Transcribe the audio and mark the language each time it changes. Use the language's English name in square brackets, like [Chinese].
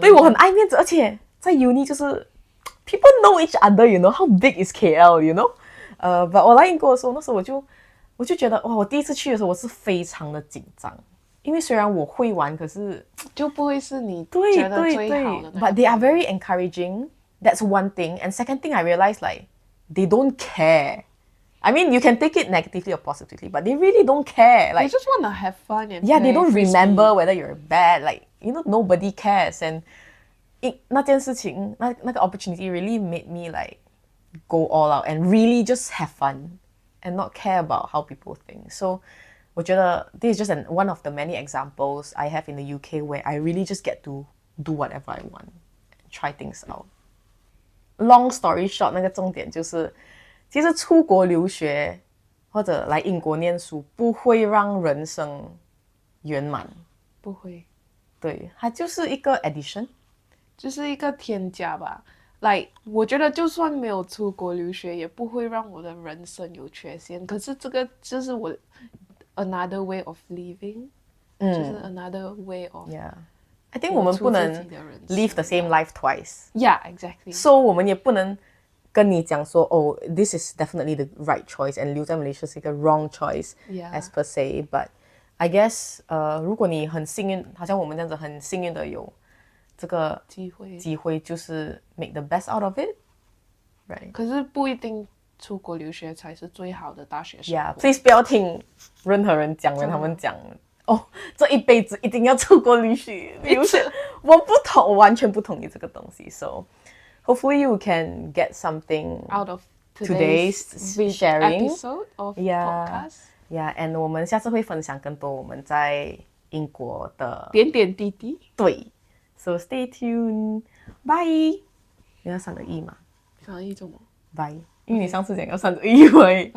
[Chinese] 对，我很爱面子，而且在 uni 就是 [English] people know each other，you know how big is KL，you know，but [Chinese] 我来英国的时候，那时候我就觉得哇，我第一次去的时候我是非常的紧张，因为虽然我会玩，可是就不会是你觉得最好的那个。 [English] But they are very encouraging. That's one thing. And second thing, I realized like they don't care. I mean, you can take it negatively or positively, but they really don't care. Like they just want to have fun and yeah, they don't frisbee. remember whether you're bad. Like you know, nobody cares. And [Chinese] 那件事情，那个 [English] opportunity really made me like go all out and really just have fun and not care about how people think. So [Chinese] 我觉得 [English] this is just one of the many examples I have in the UK where I really just get to do whatever I want, try things out. [Chinese] Long story short， 那个重点就是，其实出国留学或者来英国念书不会让人生圆满，不会，对，它就是一个 addition，就是一个添加吧。 like 我觉得就算没有出国留学，也不会让我的人生有缺陷。可是这个就是我 [English] another way of living， [Chinese] 就是 [English] another way of I think [Chinese] 我们不能 [English] live the same life twice. Yeah, exactly. So [Chinese] 我们也不能跟你讲说， [English] oh, this is definitely the right choice and [Chinese] 留在 [English] Malaysia [Chinese] 是一个 [English] wrong choice as per se. But I guess [Chinese] 如果你很幸运，好像我们这样子很幸运的有这个机会就是 [English] make the best out of it, right? [Chinese] 可是不一定出国留学才是最好的大学生活。 [English] Yeah, please [Chinese] 不要听任何人讲，他们讲哦，这一辈子一定要出国留学。我完全不同意这个东西。 [English] So hopefully you can get something out of today's sharing episode of podcast. Yeah, and [Chinese] 我们下次会分享更多我们在英国的点点滴滴。对。 [English] So stay tuned. Bye. [Chinese] 你要3个1吗 3个1怎么？ [English] Bye. [Chinese] 因为你上次讲要3个1。